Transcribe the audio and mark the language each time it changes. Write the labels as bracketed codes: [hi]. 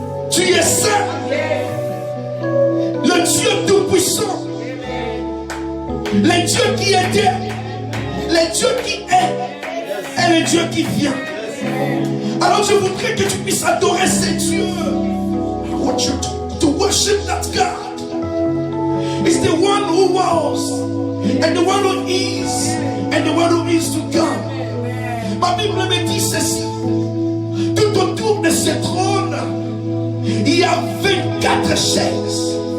[fr] Tu es saint. Le Dieu Tout-Puissant. Le Dieu qui était, le Dieu qui est, et le Dieu qui vient. Alors je voudrais que tu puisses adorer ces dieux. [en] I want you to worship that God. It's the one who was, and the one who is, and the one who is to come. [fr] Ma Bible me dit ceci. Tout autour de ce trône, il y a 24 chaises.